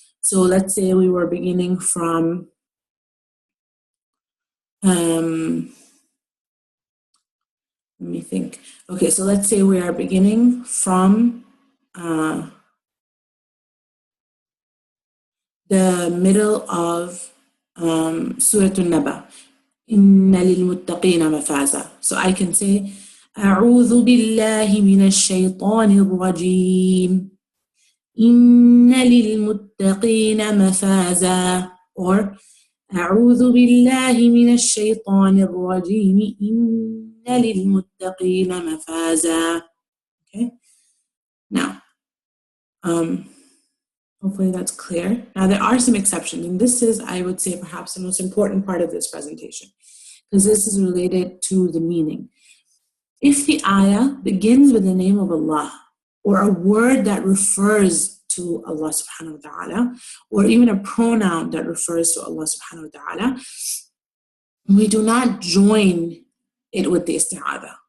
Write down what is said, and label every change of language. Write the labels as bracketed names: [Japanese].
[English] So let's say we were beginning from let me think. Okay, so let's say we are beginning from the middle of Surah An-Naba. [Arabic] Inna lil-muttaqina mafaza. [English] So I can say [Arabic] أعوذ بالله من الشيطان الرجيم إن للمتقين مفازا, [English] or [Arabic] أعوذ بالله من الشيطان الرجيم إن للمتقين مفازا. [English] Okay, now hopefully that's clear. Now there are some exceptions, and this is, I would say, perhaps the most important part of this presentation, because this is related to the meaning. If the ayah begins with the name of Allah, or a word that refers to Allah subhanahu wa ta'ala, or even a pronoun that refers to Allah subhanahu wa ta'ala, we do not join it with the Isti'adha.